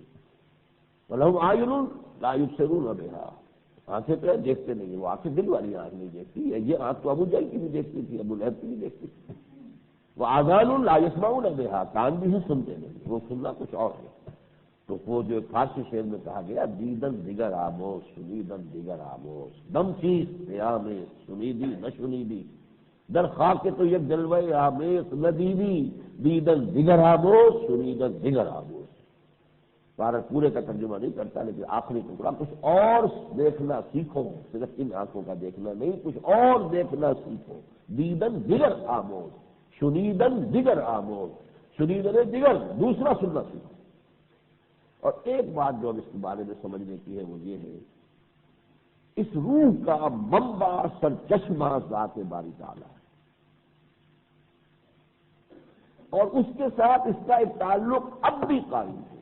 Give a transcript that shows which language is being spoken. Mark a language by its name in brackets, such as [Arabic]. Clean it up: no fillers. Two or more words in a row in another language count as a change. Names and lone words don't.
[Arabic] ولہم اعین لا یبصرون بہا، [Urdu] آنکھیں تو دیکھتے نہیں، وہ آنکھیں دل والی آنکھ نہیں دیکھتی، یہ آنکھ تو ابو جہل کی بھی دیکھتی تھی، ابو لہب کی بھی دیکھتی تھی۔ وہ [Arabic] آذان لا یسمعون بہا، [Urdu] کان بھی ہی سنتے نہیں، وہ سننا کچھ اور ہے۔ تو وہ جو فارسی شعر میں کہا گیا [Persian] دیدن دیگر آموز سنیدن دیگر آموز، دم چیز قیام سنیدی نہ سنیدی، در خاک تو یک جلوہ آمیز ندیدی، دیدن دیگر آموز سنیدن دیگر آموز۔ [Urdu] بھارت پورے کا ترجمہ نہیں کرتا، لیکن آخری ٹکڑا کچھ اور دیکھنا سیکھو، صرف ان آنکھوں کا دیکھنا نہیں، کچھ اور دیکھنا سیکھو، [Persian] دیدن دیگر آموز سنیدن دیگر آموز، سنیدن دیگر [Urdu] دوسرا سننا سیکھو۔ اور ایک بات جو اب اس کے بارے میں سمجھنے کی ہے وہ یہ ہے، اس روح کا منبع سرچشمہ ذات باری تعالی ہے، اور اس کے ساتھ اس کا ایک تعلق اب بھی قائم ہے۔